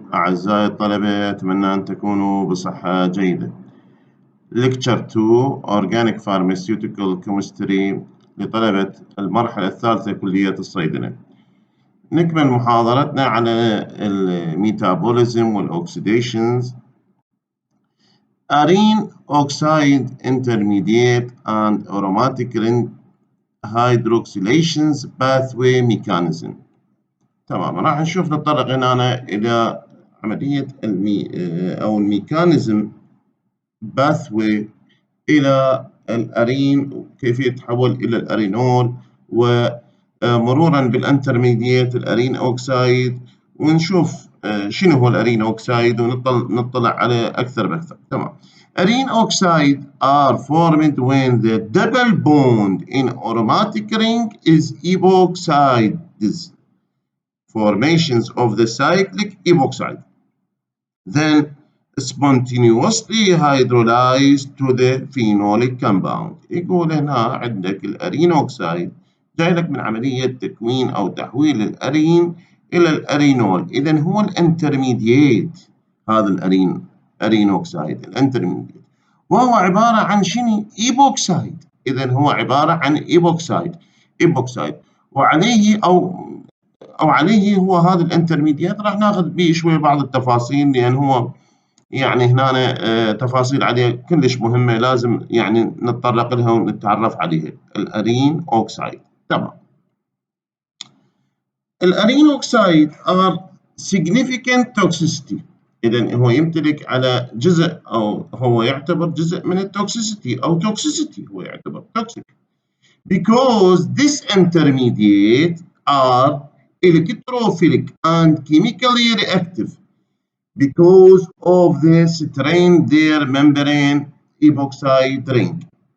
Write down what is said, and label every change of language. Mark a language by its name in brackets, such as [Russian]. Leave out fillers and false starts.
[Arabic] أعزائي الطلبة، أتمنى أن تكونوا بصحة جيدة. [English] Lecture 2 Organic Pharmaceutical Chemistry [Arabic] لطلبة المرحلة الثالثة كلية الصيدلة. نكمل محاضرتنا على الميتابوليزم والأوكسيديشنز. [English] Arene oxide intermediate and aromatic hydroxylations pathway mechanism. [Arabic] تمام، راح نشوف نتطرق هنا إلى عملية أو الميكانيزم باثوي إلى الأرين وكيف يتحول إلى الأرينول، ومرورا بالانترميديات الأرين أوكسايد، ونشوف شنو هو الأرين أوكسايد ونطلع عليه أكثر بأكثر. تمام. [English] Arene oxide are formed when the double bond in aromatic ring is epoxidized. Formations of the cyclic epoxide, then spontaneously hydrolyzed to the phenolic compound. [Arabic] يقول هنا عندك الأرين أوكسايد جاي لك من عملية تكوين أو تحويل الأرين إلى الأرينول. إذن هو الانترميديات، هذا أرين أوكسايد الانترميديات، وهو عبارة عن شنو؟ ايبوكسايد. إذن هو عبارة عن ايبوكسايد وعليه أو عليه هو هذا الانترميديات. راح ناخذ به شوي بعض التفاصيل، لأن هو يعني هنا تفاصيل عليه كلش مهمة، لازم يعني نتطرق لها ونتعرف عليها. الأرين أوكسايد. تمام. [English] الأرين oxide are significant toxicity. [Arabic] إذن هو يمتلك على جزء، أو هو يعتبر [English] جزء من التوكسيسيتي، أو توكسيسيتي هو يعتبر toxic because this intermediate are electrophilic and chemically reactive because of the strained their membrane epoxide ring.